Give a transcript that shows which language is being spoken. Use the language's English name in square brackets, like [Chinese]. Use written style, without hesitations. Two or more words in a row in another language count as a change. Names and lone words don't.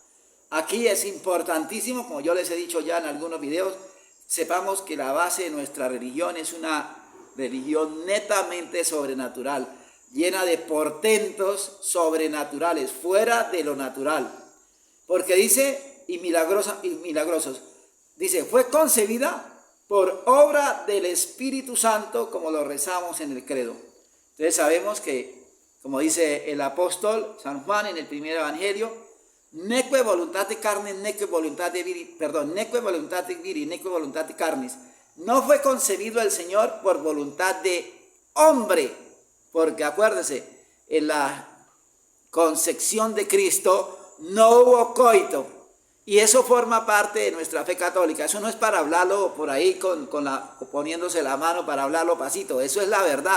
[Spanish] Aquí es importantísimo, como yo les he dicho ya en algunos videos, sepamos que la base de nuestra religión es una religión netamente sobrenatural, llena de portentos sobrenaturales, fuera de lo natural. Porque dice, y milagrosos, dice, fue concebida por obra del Espíritu Santo, como lo rezamos en el credo. Entonces sabemos que, como dice el apóstol San Juan en el primer evangelio, [Latin] neque voluntate carne, neque voluntate viri, neque voluntate viri, neque voluntate carnis. [Spanish] No fue concebido el Señor por voluntad de hombre, porque acuérdese, en la concepción de Cristo no hubo coito, y eso forma parte de nuestra fe católica. Eso no es para hablarlo por ahí poniéndose la mano para hablarlo pasito, eso es la verdad.